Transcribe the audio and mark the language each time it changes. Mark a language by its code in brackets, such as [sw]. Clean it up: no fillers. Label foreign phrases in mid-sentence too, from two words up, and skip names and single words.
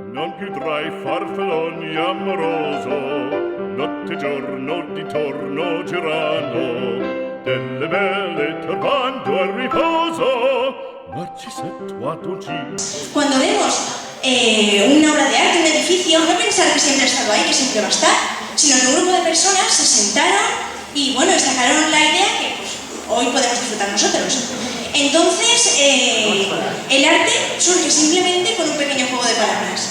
[it] più tra i farfalloni amoroso, notte e giorno di torno girano, delle belle turbando al riposo, [es] Cuando vemos una obra de arte, un edificio, no pensar que siempre ha estado ahí, que siempre va a estar, sino que un grupo de personas se sentaron y bueno, sacaron la idea que pues, hoy podemos disfrutar nosotros. Entonces, el arte surge simplemente con un pequeño juego de palabras.